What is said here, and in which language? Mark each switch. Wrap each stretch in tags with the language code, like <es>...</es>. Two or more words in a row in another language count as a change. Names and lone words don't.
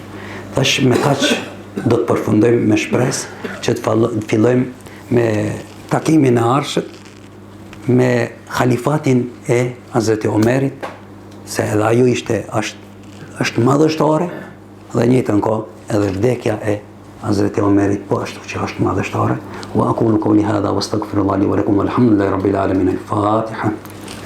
<sq>Tash me kaq do të përfundojmë me shpresë që të fillojmë me takimin e ardhshëm me khalifatin e Hazreti Omerit, se edhe ajo është madhështore dhe njëjtën kohë edhe vdekja e Hazreti Omerit po ashtu që është madhështore.</sq> <ar>وأقول قولي هذا وأستغفر الله ولكم والحمد لله رب العالمين. Al-Fatiha.</ar>